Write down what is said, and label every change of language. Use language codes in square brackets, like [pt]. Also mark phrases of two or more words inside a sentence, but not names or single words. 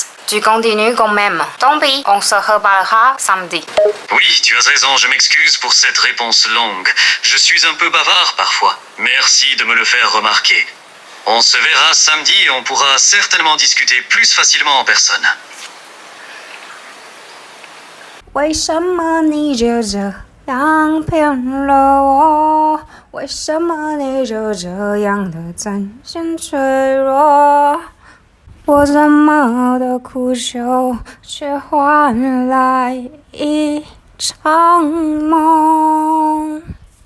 [fr] Tu continues quand même. Tant pis, on se reparlera samedi. Oui, tu as raison, je m'excuse pour cette réponse longue. Je suis un peu bavard parfois. Merci de me le faire remarquer. On se verra samedi et on pourra certainement discuter plus facilement en personne. [zh] 为什么你就这样骗了我？为什么你就这样的展现脆弱？我怎么的苦求，却换来一场梦。